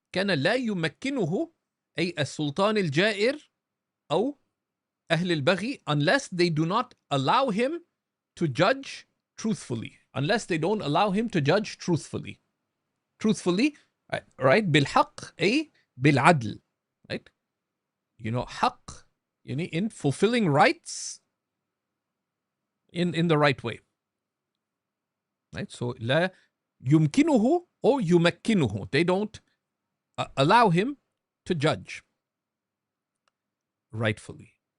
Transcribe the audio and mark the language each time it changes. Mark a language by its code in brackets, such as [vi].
[ar] كان لا يمكنه أي السلطان الجائر أو أهل البغي, [en] unless they do not allow him to judge truthfully. Unless they don't allow him to judge truthfully. Truthfully, right? [ar] بالحق أي بالعدل, right? [en] You know, حق, in fulfilling rights in the right way, right? So [ar] لا يمكنه [en] or [ar] يمكنه, [en] they don't allow him to judge rightfully.